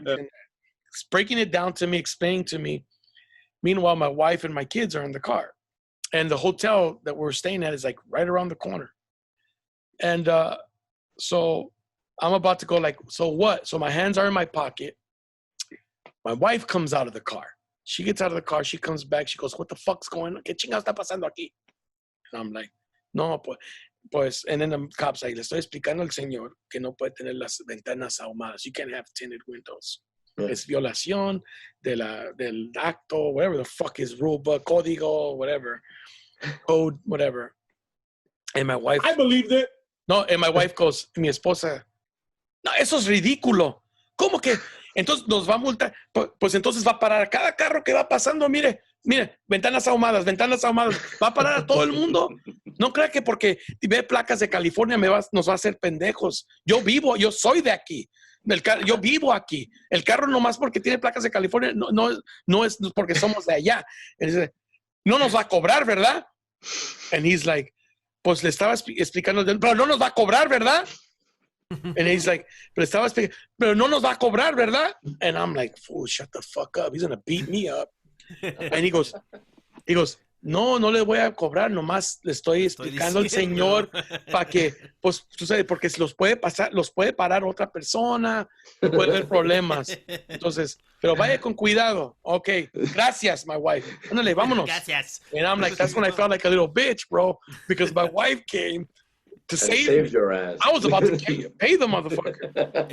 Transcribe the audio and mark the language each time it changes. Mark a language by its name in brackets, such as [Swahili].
[English] It's breaking it down to me, explaining to me. Meanwhile, my wife and my kids are in the car. And the hotel that we're staying at is like right around the corner. And so I'm about to go like, so what? So my hands are in my pocket. My wife comes out of the car. She gets out of the car. She comes back. She goes, what the fuck's going on? [Spanish] ¿Qué chingados está pasando aquí? [English] And I'm like, [Spanish] no, pues, [English] and then the cop's like, [Spanish] le estoy explicando al señor que no puede tener las ventanas ahumadas. [English] You can't have tinted windows. Yeah. [Spanish] Es violación del acto, [English] whatever the fuck is rule book, código, whatever, code, whatever. And my wife. I believed it. [Spanish] No, [English] and my wife goes, [Spanish] mi esposa, no, eso es ridículo. ¿Cómo que? Entonces nos va a multar. Pues entonces va a parar a cada carro que va pasando, mire, ventanas ahumadas. Va a parar a todo el mundo. No crea que porque ve placas de California nos va a hacer pendejos. Yo soy de aquí. Yo vivo aquí. El carro nomás porque tiene placas de California no es porque somos de allá. Él dice, no nos va a cobrar, ¿verdad? [English] And he's like, [Spanish] pues le estaba explicando, pero no nos va a cobrar, ¿verdad? [English] And he's like, [Spanish] pero no nos va a cobrar, ¿verdad? [English] And I'm like, fool, shut the fuck up. He's gonna beat me up. And he goes, [Spanish] no le voy a cobrar, nomás le estoy explicando al señor para que, pues, tú sabes, porque los puede parar otra persona, puede haber problemas. Entonces, pero vaya con cuidado. Okay, gracias, [English] my wife. [Spanish] Ándale, vámonos. Gracias. [English] And I'm like, that's when I felt like a little bitch, bro, because my wife came to save your ass. I was about to pay the motherfucker.